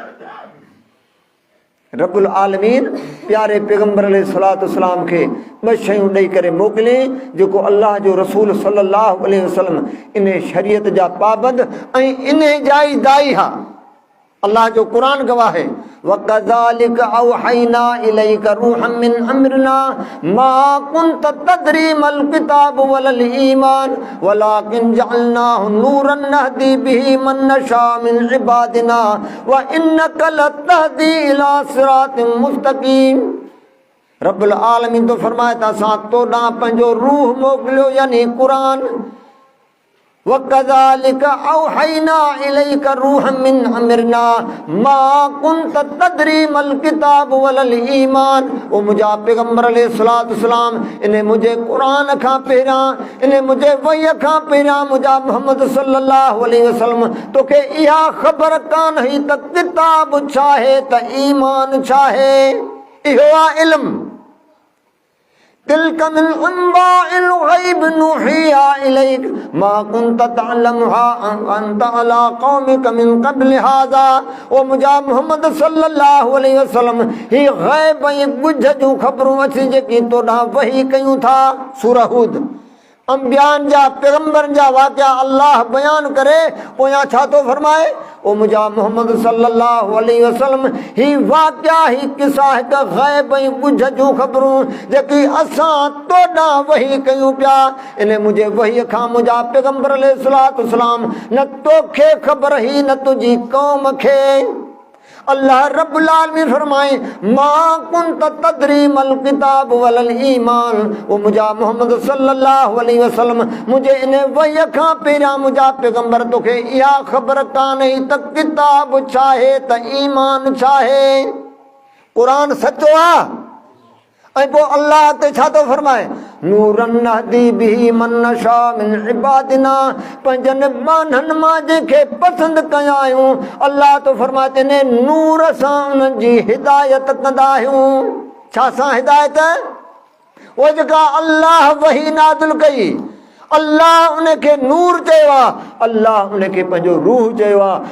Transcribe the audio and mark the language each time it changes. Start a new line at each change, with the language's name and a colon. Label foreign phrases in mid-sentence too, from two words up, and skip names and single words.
Arabic: رب العالمين
Sindhi: प्यारे पैगंबर
Arabic: عليه الصلاة والسلام
Sindhi: खे ॿ शयूं ॾेई करे मोकिलियईं, जेको अल्लाह जो रसूल
Arabic: صلى الله عليه وسلم
Sindhi: इन शरीयत जा पाबंद ऐं इन जा ई दाई हा। अल्लाह जो क़ुरान गवाह है,
Arabic: وكذلك أوحينا إليك روحا من أمرنا ما كنت تدري ما الكتاب ولا الإيمان ولكن جعلناه نورا نهدي به من نشاء من عبادنا وإنك لتهدي إلى صراط مستقيم. رب العالمين
Sindhi: तो फरमाए त असां तो ॾांहुं पंहिंजो रूह मोकिलियो यानी क़ुरान,
Arabic: وكذلك أوحينا إليك روحا من أمرنا ما كنت تدري ما الكتاب ولا الإيمان.
Sindhi: ओ मुंहिंजा पैगंबर
Arabic: عليه الصلاة والسلام
Sindhi: इन मुंहिंजे क़ुरान खां पहिरियां, इन मुंहिंजे वही खां पहिरियां मुंहिंजा मोहम्मद
Arabic: صلى الله عليه وسلم
Sindhi: तोखे इहा ख़बर कान हुई त किताब छा आहे त ईमान छा आहे। इहो आहे इल्म।
Arabic: تلك من أنباء الغيب نوحيها إليك ما كنت تعلمها أنت ولا قومك من قبل هذا.
Sindhi: ओ मुंहिंजा मोहम्मद
Arabic: صلى الله عليه وسلم
Sindhi: ही गैब ऐं ॻुझ जूं ख़बरूं अची जेकी तो ॾांहुं वही कयूं था, सूरह हूद अंबियान जा पैगंबरन जा वाक़या अल्लाह बयान करे पोयां छा थो फरमाए ओ मुंहिंजा मोहम्मद
Arabic: صلى الله عليه وسلم
Sindhi: ही वाक़या ही किसा हिक ग़ैब ऐं ॿुझ जूं ख़बरूं जेकी असां तोॾां वही कयूं पिया इन मुंहिंजे वहीअ खां मुंहिंजा पैगंबर
Arabic: عليه الصلاة والسلام
Sindhi: न तोखे ख़बर ही न तुंहिंजी क़ौम खे। अल्लाह
Arabic: رب العالمين
Sindhi: फरमाए
Arabic: ما كنت تدري ما الكتاب ولا الإيمان.
Sindhi: ओ मुंहिंजा मोहम्मद
Arabic: صلى الله عليه وسلم
Sindhi: मुंहिंजे इन वहीअ खां पहिरियां मुंहिंजा पैगंबर तोखे इहा ख़बर कान्हे त किताब छा आहे त ईमान छा आहे। क़ुरान सचो आहे ऐं पोइ अल्लाह ते छा थो फरमाए
Arabic: نورا نهدي به من نشاء من عبادنا
Sindhi: पंहिंजनि बाननि मां जंहिंखे पसंदि कया आहियूं अल्लाह तो फरमाए तिने नूर सां उन्हनि जी हिदायत कंदा आहियूं। छा सां हिदायत उहा जेका अल्लाह वही नाज़िल कई अल्लाह उनखे नूर चयो आहे अल्लाह उनखे पंहिंजो रूह चयो आहे।